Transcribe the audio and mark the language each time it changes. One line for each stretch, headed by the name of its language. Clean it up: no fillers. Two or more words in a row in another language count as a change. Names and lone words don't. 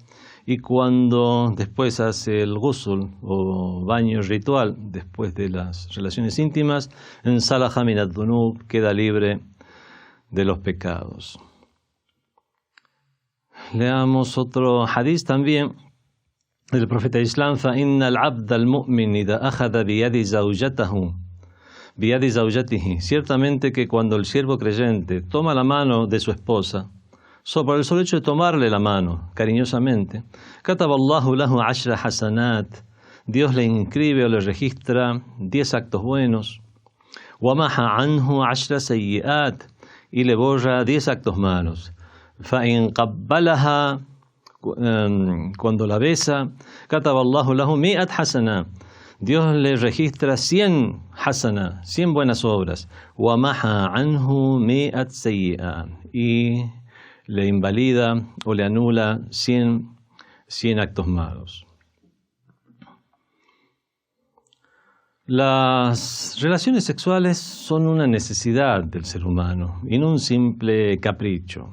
Spanish: Y cuando después hace el ghusl o baño ritual, después de las relaciones íntimas,
Arabic: انسلخ من الذنوب,
Spanish: queda libre de los pecados. Leamos otro hadith también del profeta Islam,
Arabic: فَإِنَّ الْعَبْدَ الْمُؤْمِنِ إِذَا أَخَذَ بِيَدِ زَوْجَتِهِ.
Spanish: Ciertamente que cuando el siervo creyente toma la mano de su esposa, por el solo hecho de tomarle la mano cariñosamente,
Arabic: كَتَبَ اللَّهُ لَهُ 10 حَسَنَاتٍ,
Spanish: Dios le inscribe o le registra 10 actos buenos,
Arabic: وَمَحَ عَنْهُ 10 سَيِّئَاتٍ,
Spanish: y le borra 10 actos malos.
Arabic: فَإِنْ قَبَّلَهَا,
Spanish: cuando la besa,
Arabic: كَتَبَ اللَّهُ لَهُ 100 حَسَنَاتٍ,
Spanish: Dios le registra 100 hasana, 100 buenas obras,
Arabic: وَمَحَ عَنْهُ 100 سَيِّئَاتٍ,
Spanish: y le invalida o le anula 100 actos malos. Las relaciones sexuales son una necesidad del ser humano y no un simple capricho.